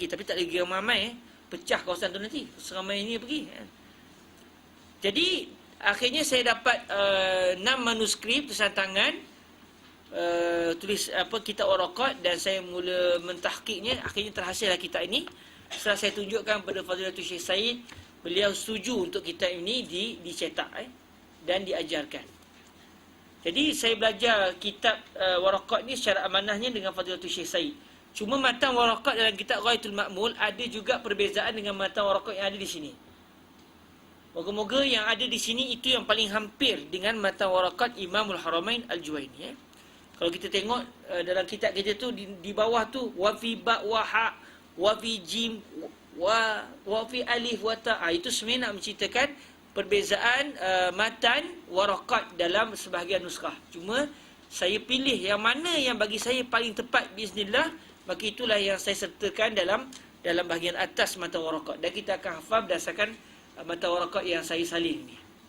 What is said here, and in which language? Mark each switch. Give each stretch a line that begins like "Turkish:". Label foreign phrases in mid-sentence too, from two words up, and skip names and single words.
Malay: Tapi tak lagi ramai. Pecah kawasan tu nanti. Seramai ini pergi. Jadi akhirnya saya dapat 6 manuskrip tulisan tangan, kitab Waraqat, dan saya mula mentahqiqnya. Akhirnya terhasillah kitab ini. Setelah saya tunjukkan pada Fadilatul Syekh Said, beliau setuju untuk kitab ini dicetak dan diajarkan. Jadi saya belajar kitab Waraqat ni secara amanahnya dengan Fadilatul Syekh Said. Cuma matan Waraqat dalam kitab Ghayatul Ma'mul ada juga perbezaan dengan matan Waraqat yang ada di sini. Moga-moga yang ada di sini itu yang paling hampir dengan matan Waraqat Imamul Haramain Al-Juwaini. Kalau kita tengok dalam kitab kita tu di bawah tu
Arabic: وفي باء وحاء وفي جيم وفي ألف وتاء,
Malay: itu sebenarnya nak menceritakan perbezaan matan Waraqat dalam sebahagian nuskah. Cuma saya pilih yang mana yang bagi saya paling tepat biiznillah, maka itulah yang saya sertakan dalam bahagian atas matan Waraqat, dan kita akan hafal berdasarkan matan Waraqat yang saya salin ni.